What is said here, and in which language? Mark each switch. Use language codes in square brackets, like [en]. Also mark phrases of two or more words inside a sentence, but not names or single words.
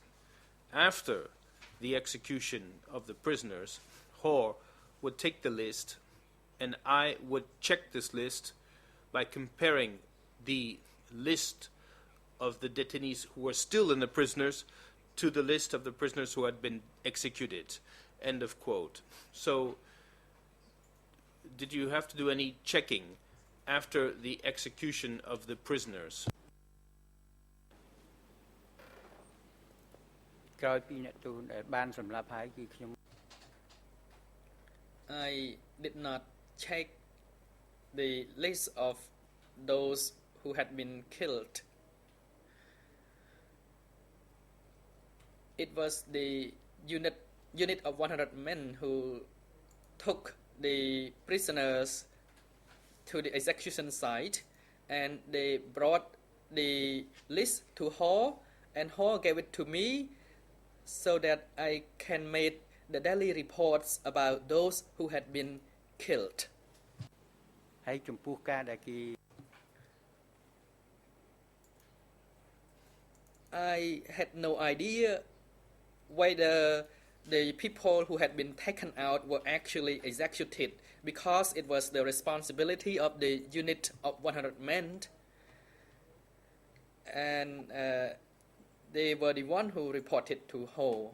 [en] After the execution of the prisoners, Ho would take the list, and I would check this list by comparing the list of the detainees who were still in the prisoners to the list of the prisoners who had been executed. End of quote. So, did you have to do any checking after the execution of the prisoners? [km] ក្រោយពីអ្នកទូនដែលបានសម្លាប់ហើយគឺខ្ញុំ [en] I did not check the list of those who had been killed. It was the unit of 100 men who took the prisoners to the execution site, and they brought the list to Hall, and Hall gave it to me so that I can make the daily reports about those who had been killed. [km] ហើយចំពោះការដែលគេ [en] I had no idea whether the people who had been taken out were actually executed, because it was the responsibility of the unit of 100 men, and they were the one who reported to Ho.